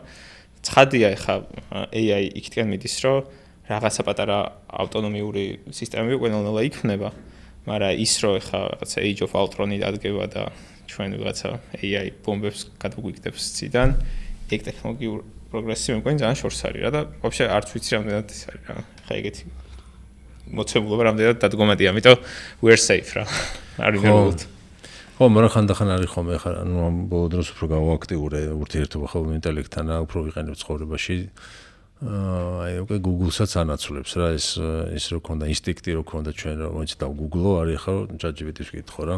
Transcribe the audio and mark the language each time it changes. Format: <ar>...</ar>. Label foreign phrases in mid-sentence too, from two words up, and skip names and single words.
<ka>ცხადია ეხა AI იქითკენ მიდის, რომ რაღაცა პატარა ავტონომიური სისტემები ყველანაირად იქნება, მაგრამ ის რომ ეხა რაღაცა Age of Ultron-ი დადგება და ჩვენ რაღაცა AI ბომბებს გადაგვიგდებს ციდან ეგ ტექნოლოგიურ პროგრესი მე მგონი ძალიან შორს არის რა და ვაფშე არც ვიცი რამდენად ის არის რა. ხა ეგეთი მოცემულობა რამდენად დადგომადია, ამიტომ</ka> <en>we're safe</en> <ka>რა. არ ვიგებთ. ხო, მაგრამ ხანდახან არის ხოლმე ხა ანუ ამ ბოლო დროს უფრო გავაქტიურე ურთიერთობა ხელოვნურ ინტელექტთან და უფრო ვიყენებ ცხოვრებაში. აი უკვე Google-საც ანაცვლებს რა ეს რო ქონდა ინსტინქტი რო ქონდა ჩვენ რომ მოიცი და Google-ო არის ხა ChatGPT-ს ვკითხო რა.</ka>